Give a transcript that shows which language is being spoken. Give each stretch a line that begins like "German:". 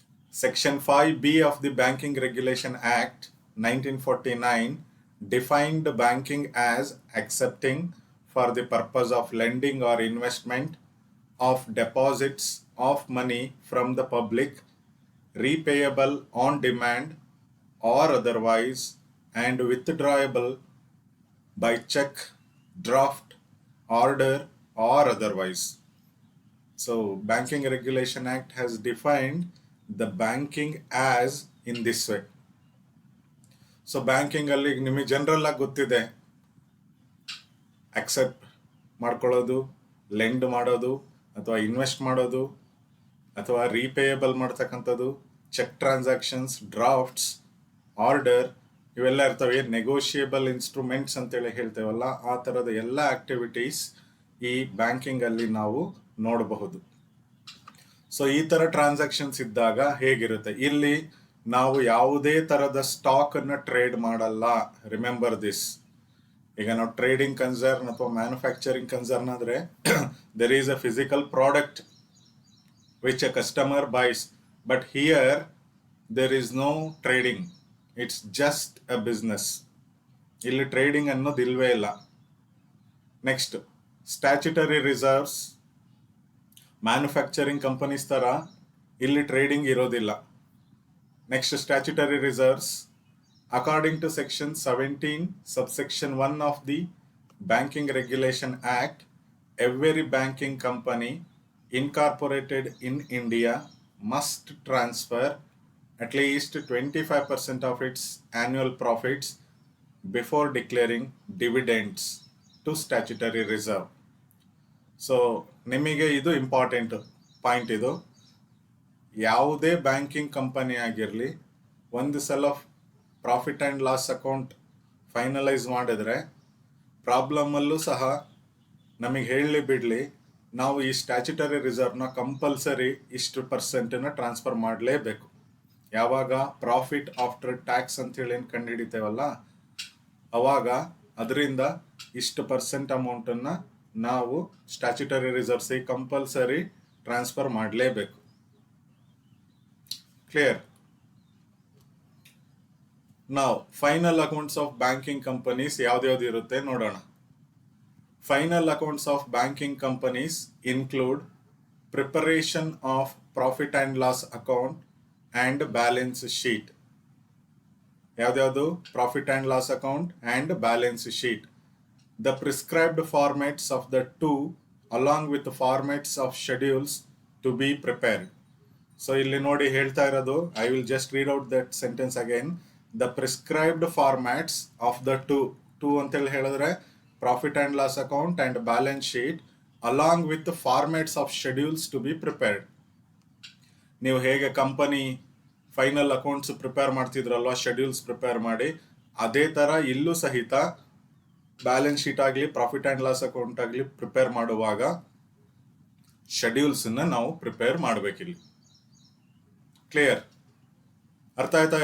English: Section 5B of the Banking Regulation Act 1949 defined banking as accepting for the purpose of lending or investment of deposits of money from the public, repayable on demand or otherwise, and withdrawable by check, draft, order, or otherwise. So Banking Regulation Act has defined the banking as in this way.
Kannada: So banking ಅಲ್ಲಿ ನಿಮಗೆ general ಆಗಿ ಗೊತ್ತಿದೆ, accept ಮಾಡ್ಕೊಳ್ಳೋದು, lend ಮಾಡೋದು, ಅಥವಾ invest ಮಾಡೋದು, ಅಥವಾ repayable ಮಾಡ್ತಕ್ಕಂಥದ್ದು, ಚೆಕ್ ಟ್ರಾನ್ಸಾಕ್ಷನ್ಸ್, ಡ್ರಾಫ್ಟ್ಸ್, ಆರ್ಡರ್, ಇವೆಲ್ಲ ಇರ್ತವೆ. ನೆಗೋಷಿಯೇಬಲ್ ಇನ್ಸ್ಟ್ರೂಮೆಂಟ್ಸ್ ಅಂತೇಳಿ ಹೇಳ್ತೇವಲ್ಲ, ಆ ಥರದ ಎಲ್ಲ ಆಕ್ಟಿವಿಟೀಸ್ ಈ ಬ್ಯಾಂಕಿಂಗ್ ಅಲ್ಲಿ ನಾವು ನೋಡಬಹುದು. ಸೊ ಈ ತರ ಟ್ರಾನ್ಸಾಕ್ಷನ್ಸ್ ಇದ್ದಾಗ ಹೇಗಿರುತ್ತೆ? ಇಲ್ಲಿ ನಾವು ಯಾವುದೇ ತರದ ಸ್ಟಾಕ್ ಅನ್ನ ಟ್ರೇಡ್ ಮಾಡಲ್ಲ.
English: Remember this.
Kannada: ಈಗ ನಾವು
English: Trading concern ಅಥವಾ manufacturing concern ಆದ್ರೆ there is a physical product which a customer buys, but here there is no trading, it's just a business.
Kannada: ಇಲ್ಲಿ ಟ್ರೇಡಿಂಗ್ ಅನ್ನೋದು ಇಲ್ವೇ ಇಲ್ಲ.
English: Next, statutory reserves.
Kannada: Manufacturing companies ತರ ಇಲ್ಲಿ ಟ್ರೇಡಿಂಗ್ ಇರೋದಿಲ್ಲ.
English: Next, statutory reserves according to section 17 subsection 1 of the Banking Regulation Act, every banking company incorporated in India must transfer at least 25% of its annual profits before declaring dividends to statutory reserve.
Kannada: So ನಿಮಗೆ ಇದು important point. ಇದು ಯಾವುದೇ banking company ಆಗಿರಲಿ, ಒಂದು ಸಲ profit and loss account finalise ಮಾಡಿದ್ರೆ ಪ್ರಾಬ್ಲಮಲ್ಲೂ ಸಹ ನಮಗೆ ಹೇಳಲಿ ಬಿಡಲಿ, ನಾವು ಈ ಸ್ಟ್ಯಾಚ್ಯುಟರಿ ರಿಸರ್ವ್ನ ಕಂಪಲ್ಸರಿ ಇಷ್ಟು ಪರ್ಸೆಂಟನ್ನು ಟ್ರಾನ್ಸ್ಫರ್ ಮಾಡಲೇಬೇಕು. ಯಾವಾಗ ಪ್ರಾಫಿಟ್ ಆಫ್ಟರ್ ಟ್ಯಾಕ್ಸ್ ಅಂತೇಳಿ ಏನು ಕಂಡು ಹಿಡಿತೇವಲ್ಲ, ಅವಾಗ ಅದರಿಂದ ಇಷ್ಟು ಪರ್ಸೆಂಟ್ ಅಮೌಂಟನ್ನು ನಾವು ಸ್ಟ್ಯಾಚ್ಯುಟರಿ ರಿಸರ್ವ್ಸಿಗೆ ಕಂಪಲ್ಸರಿ ಟ್ರಾನ್ಸ್ಫರ್ ಮಾಡಲೇಬೇಕು.
English: Clear?
Kannada: ನಾವು
English: final accounts of banking companies
Kannada: ಯಾವ್ದ್ಯಾವ್ದು ಇರುತ್ತೆ ನೋಡೋಣ.
English: Final accounts of banking companies include preparation of profit and loss account and balance sheet. ಯಾವ್ದ್ಯಾವುದು? Profit and loss account and balance sheet. The prescribed formats of the two along with the formats of schedules to be prepared. So
Kannada: ಇಲ್ಲಿ ನೋಡಿ ಹೇಳ್ತಾ ಇರೋದು,
English: I will just read out that sentence again. The prescribed formats of the two
Kannada: ಅಂತೇಳಿ ಹೇಳಿದ್ರೆ
English: Profit and loss account and balance sheet along with formats of schedules to be prepared.
Kannada: ನೀವು ಹೇಗೆ company final accounts prepare ಮಾಡ್ತಿದ್ರಲ್ವ, schedules prepare ಮಾಡಿ, ಅದೇ ಥರ ಇಲ್ಲೂ ಸಹಿತ balance sheet ಆಗಲಿ ಪ್ರಾಫಿಟ್ ಆ್ಯಂಡ್ ಲಾಸ್ ಅಕೌಂಟ್ ಆಗಲಿ ಪ್ರಿಪೇರ್ ಮಾಡುವಾಗ ಶೆಡ್ಯೂಲ್ಸನ್ನು ನಾವು ಪ್ರಿಪೇರ್ ಮಾಡಬೇಕಿಲ್ಲಿ. ಕ್ಲಿಯರ್? ಅರ್ಥ ಆಯ್ತಾ?